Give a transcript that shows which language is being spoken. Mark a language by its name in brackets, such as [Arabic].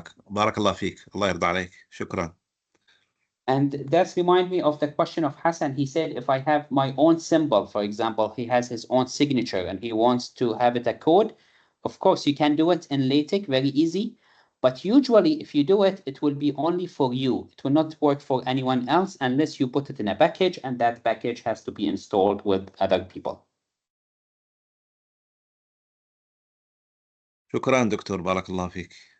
[Arabic] بارك الله فيك، الله يرضى عليك، شكرا. [English] And that reminds me of the question of Hassan. He said, if I have my own symbol, for example, he has his own signature and he wants to have it a code, of course, you can do it in LaTeX, very easy. But usually, if you do it, it will be only for you. It will not work for anyone else unless you put it in a package, and that package has to be installed with other people. [Arabic] شكرا دكتور، بارك الله فيك.